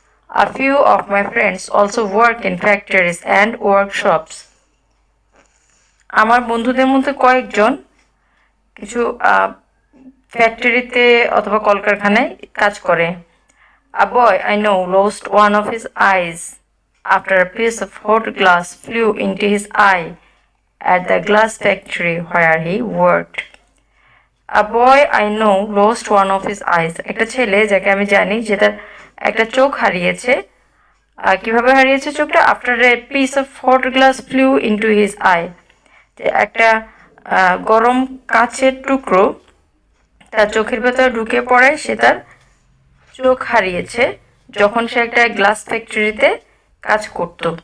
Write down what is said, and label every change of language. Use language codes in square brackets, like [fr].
[en] A few of my friends also work in factories and workshops. [bn] আমার বন্ধুদের মধ্যে কয়েকজন কিছু ফ্যাক্টরিতে অথবা কলকারখানায় কাজ করে। [en] A boy I know lost one of his eyes after a piece of hot glass flew into his eye at the glass factory where he worked. A boy I know lost one of his eyes. [bn] একটা ছেলে যাকে আমি জানি যে তার একটা চোখ হারিয়েছে। কিভাবে হারিয়েছে চোখটা? [en] After a piece of hot glass flew into his eye. [bn] একটা গরম কাচের টুকরো তার চোখের ভেতরে ঢুকে পড়ে, সে তার চোখ হারিয়েছে যখন সে একটা গ্লাস ফ্যাক্টরিতে কাজ করত।